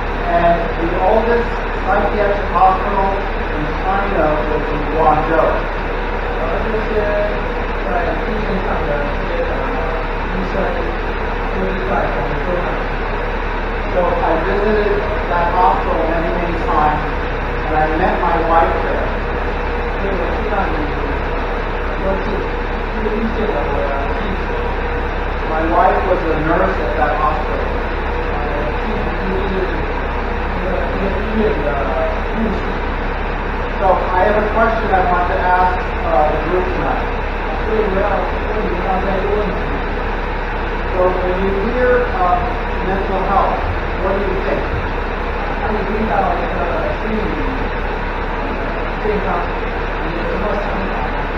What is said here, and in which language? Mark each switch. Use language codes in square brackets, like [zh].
[en] And the oldest psychiatric hospital in China was in Guangzhou. [zh] 这些在精神上的这些医生都是在我们州那里。 [en] So I visited that hospital many, many times, and I met my wife there. [zh] 所以我去那里多次，就遇见了我的妻子。 [en] My wife was a nurse at that hospital. [zh] 妻子就是一个医院的护士。 [en] So I have a question I want to ask the group tonight. [zh] 所以我要问你们大家一个问题。 [en] So when you hear mental health, what do you think? [zh] 当你听到一个心理健康，你有什么想法呢？